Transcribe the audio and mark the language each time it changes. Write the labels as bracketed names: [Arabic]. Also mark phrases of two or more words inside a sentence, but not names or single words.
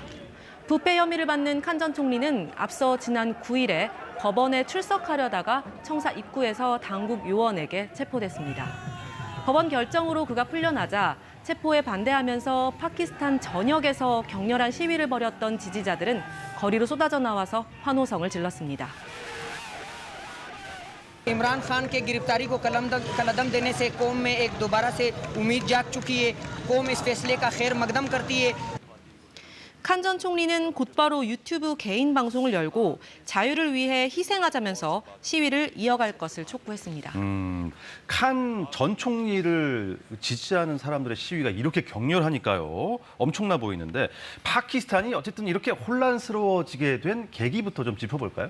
[Korean] 부패 혐의를 받는 칸 전 총리는 앞서 지난 9일에 법원에 출석하려다가 청사 입구에서 당국 요원에게 체포됐습니다. 법원 결정으로 그가 풀려나자 체포에 반대하면서 파키스탄 전역에서 격렬한 시위를 벌였던 지지자들은 거리로 쏟아져 나와서 환호성을 질렀습니다. [Urdu] عمران خان کے گرفتاری کو کلدم دینے سے قوم میں ایک دوبارہ سے امید جاگ چکی ہے. قوم اس فیصلے کا خیر مقدم کرتی ہے. [Korean] 칸 전 총리는 곧바로 유튜브 개인 방송을 열고 자유를 위해 희생하자면서 시위를 이어갈 것을 촉구했습니다. 칸 전 총리를 지지하는 사람들의 시위가 이렇게 격렬하니까요. 엄청나 보이는데 파키스탄이 어쨌든 이렇게 혼란스러워지게 된 계기부터 좀 짚어볼까요?